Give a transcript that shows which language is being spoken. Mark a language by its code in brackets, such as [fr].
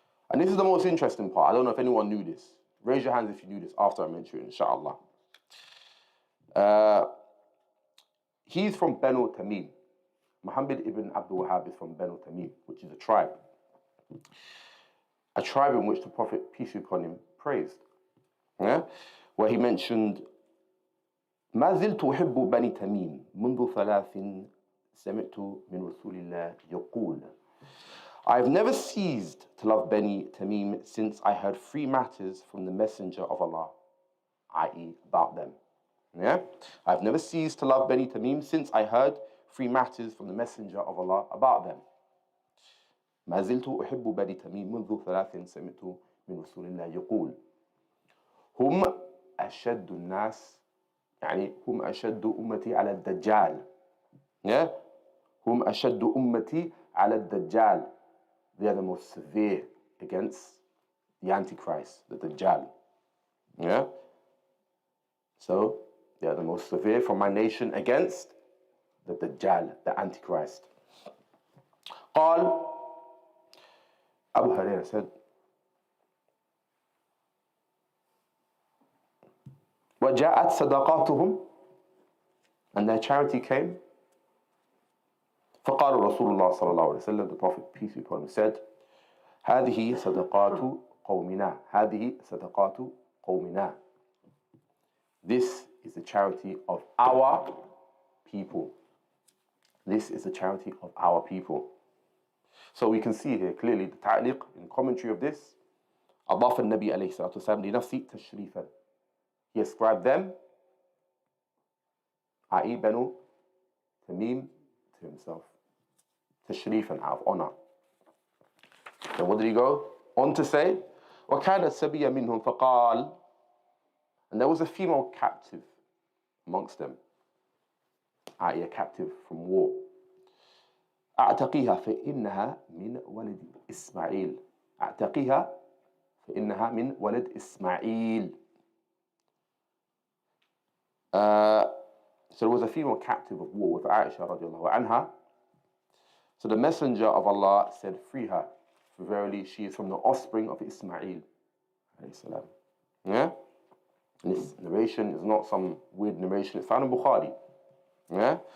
[en] And this is the most interesting part. I don't know if anyone knew this. Raise your hands if you knew this after I mention it, inshallah. He's from Banu Tamim. Muhammad ibn Abdul Wahhab is from Banu Tamim, which is a tribe. A tribe in which the Prophet, peace be upon him, praised. Where he mentioned, [ar] ما زلت أحب بني تميم منذ 3 سمعت من رسول الله يقول. [en] I've never ceased to love Bani Tamim since I heard three matters from the Messenger of Allah, i.e. about them. Yeah? I've never ceased to love Bani Tamim since I heard three matters from the Messenger of Allah about them. [ar] ما زلت أحب بني تميم منذ 3 سمعت من رسول الله يقول هم أشد الناس يعني هم أشد أمتي على الدجال. [en] Yeah? [ar] هم أشد أمتي على الدجال. [en] They are the most severe against the Antichrist, the Dajjal. Yeah? So, they are the most severe from my nation against the Dajjal, the Antichrist. [ar] قال [en] Abu Hurairah said, [ar] وَجَاءَتْ صَدَقَاتُهُمْ, [en] and their charity came. [ar] فقال رسول الله صلى الله عليه وسلم, [en] the Prophet, peace be upon him, said, [ar] هذه صدقات قومنا, هذه صدقات قومنا. [en] This is the charity of our people. This is the charity of our people. So we can see here clearly the ta'liq in commentary of this. [ar] أضاف النبي عليه الصلاة والسلام لنفسه تشريفا. [en] He ascribed them, i.e. Banu Tamim, to himself. Tashrifan, out of honor. Then what did he go on to say? [ar] وَكَانَ السَّبِيَّ مِنْهُمْ فَقَالَ, [en] and there was a female captive amongst them, i.e. a captive from war. [ar] أعتقيها فإنها من ولد إسماعيل. أعتقيها فإنها من ولد إسماعيل. [en] So there was a female captive of war with Aisha radiallahu anha. So the Messenger of Allah said, free her, for verily she is from the offspring of Ismail. Yeah? And this narration is not some weird narration, it's found in Bukhari. Yeah?